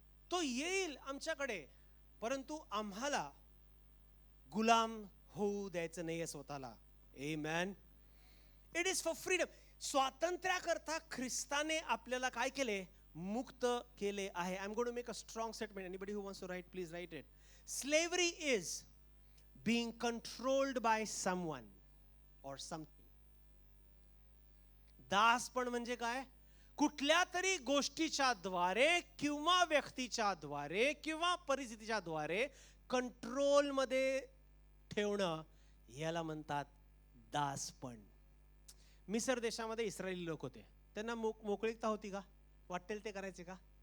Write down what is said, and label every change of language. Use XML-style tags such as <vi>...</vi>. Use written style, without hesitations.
<mr>तो येईल आमच्याकडे, परंतु आम्हाला गुलाम होऊ द्यायचं नाहीये स्वतःला. आमेन.</mr> <en>It is for freedom.</en> <mr>स्वातंत्र्याकरता ख्रिस्ताने आपल्याला काय केले? मुक्त केले आहे.</mr> <en>I am going to make a strong statement. Anybody who wants to write, please write it. Slavery is being controlled by someone or something.</en> <mr>दासपण म्हणजे काय? कुठल्या तरी गोष्टीच्या द्वारे किंवा व्यक्तीच्या द्वारे किंवा परिस्थितीच्या द्वारे कंट्रोल मध्ये ठेवणं, याला म्हणतात दासपण. मिस्र देशामध्ये इस्रायली लोक होते. त्यांना मोकळीकता होती का? वाटेल ते करायचे का?</mr>